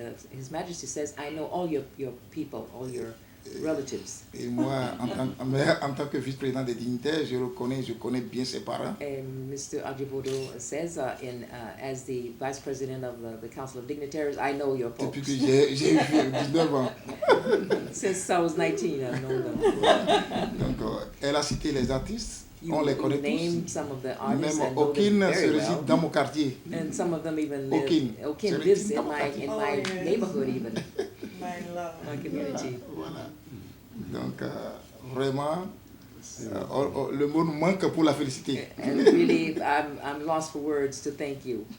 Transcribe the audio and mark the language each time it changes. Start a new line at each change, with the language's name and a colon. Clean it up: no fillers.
English: His Majesty says, I know all your people, all your relatives.
French: Et moi, en tant que vice-président des dignitaires, je connais bien ses parents.
English: And Mr. Ajibodo says, as the vice president of the Council of Dignitaries, I know your folks.
French: Depuis que j'ai eu 19 ans.
English: Since I was 19, I've known them.
French: Donc, elle a cité les artistes. On les connaît tous.
English: Some of the artists.
French: Même Okin se réside dans mon quartier.
English: And some of them even live. Okin lives in my neighborhood even. My community.
French: Voilà. Donc vraiment, le mot nous manque pour la féliciter.
English: And really, I'm lost for words to thank you.